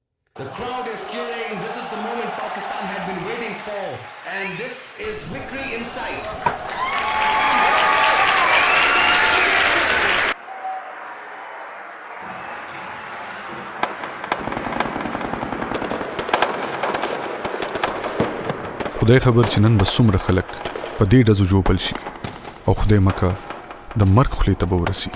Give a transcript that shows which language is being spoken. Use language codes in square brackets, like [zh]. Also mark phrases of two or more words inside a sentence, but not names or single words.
[en] The crowd is cheering. This is the moment Pakistan had been waiting for, and this is victory in sight. [ps] خدای خبر چې نن به څومره خلک په دې ډزو جوپل شي او خدای مکه د مرګ خولې ته به ورسي.